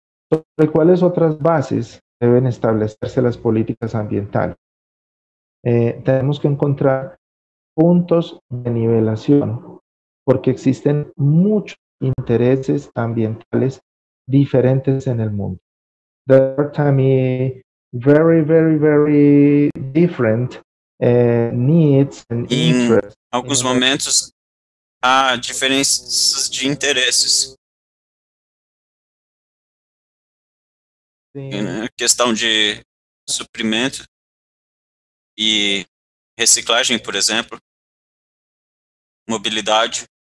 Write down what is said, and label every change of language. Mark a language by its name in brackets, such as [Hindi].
[Spanish] ¿Sobre cuáles otras bases deben establecerse las políticas ambientales? Tenemos que encontrar puntos de nivelación, porque existen muchos intereses ambientales diferentes en el mundo. [English] There are very different needs and interests. [Portuguese] Em alguns momentos, há diferenças de interesses. Questão de suprimento e reciclagem, por exemplo, mobilidade.